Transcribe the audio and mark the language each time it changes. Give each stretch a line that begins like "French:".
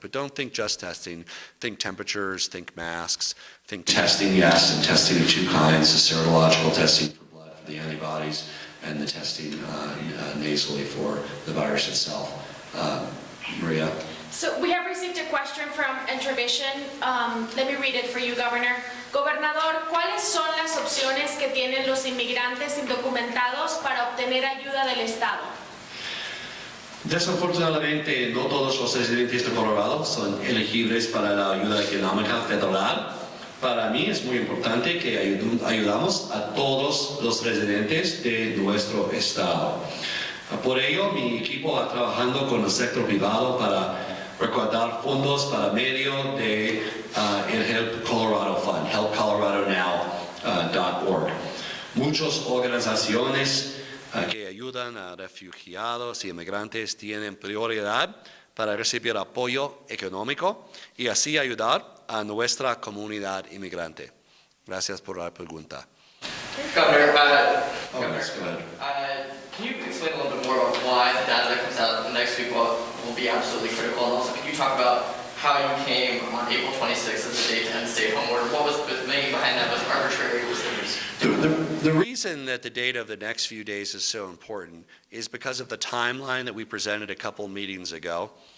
English: But don't think just testing. Think temperatures, think masks, think testing, yes, and testing of two kinds, the serological testing for blood for the antibodies, and the testing nasally for the virus itself. Maria? So we have received a question from Entravision. Let me read it for you, Governor.
Spanish: Gobernador, ¿cuáles son las opciones que tienen los inmigrantes indocumentados para obtener ayuda del Estado? Desafortunadamente, no todos los residentes de Colorado son elegibles para la ayuda económica federal. Para mí es muy importante que ayudamos a todos los residentes de nuestro estado. Por ello, mi equipo va trabajando con el sector privado para recaudar fondos para medio de el Help Colorado Fund, helpcoloradonow.org. Muchas organizaciones que ayudan a refugiados y inmigrantes tienen prioridad para recibir apoyo económico y así ayudar a nuestra comunidad inmigrante. Gracias por la pregunta.
English: Governor, Oh, yes, go ahead. can you explain a little bit more about why the data that comes out next week will be absolutely critical? And also, can you talk about how you came on April 26th as the date to end the stay-at-home order? What was the thinking behind that? Was it arbitrary? Was there The reason that the data of the next few days is so important is because of the timeline that we presented a couple meetings ago.